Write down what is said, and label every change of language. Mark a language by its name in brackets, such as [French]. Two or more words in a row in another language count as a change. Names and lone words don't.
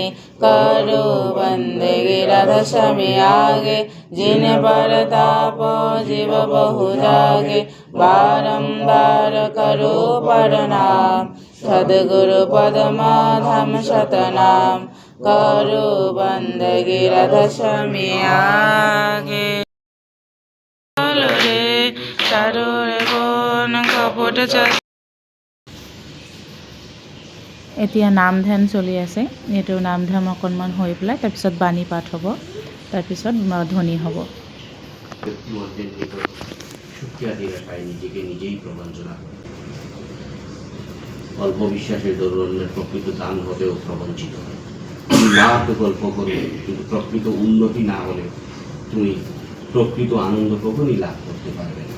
[Hindi] करो बंदगी रथ स्वामी आगे, जिन पर ताप जीव बहु जागे। बारंबार करो प्रणाम, सद्गुरु पद्मा धाम शतनाम। करो बंदगी रथ स्वामी आगे। [Assamese] এতিয়া নাম ধ্যান চলি আছে। এইটো নাম ধ্যান অকণমান হৈ পেলাই তাৰপিছত বাণী পাঠ হ'ব, তাৰপিছত ধ্বনি হ'ব। [Bangla] নিজেকে নিজেই প্রবঞ্চনা করে। অল্প বিশ্বাসের দৌড়নের প্রকৃত দান হলেও প্রবঞ্চিত হয়। তুমি লাখ গল্প করবে, কিন্তু প্রকৃত উন্নতি না হলে তুমি প্রকৃত আনন্দ কখনই লাভ করতে পারবে না।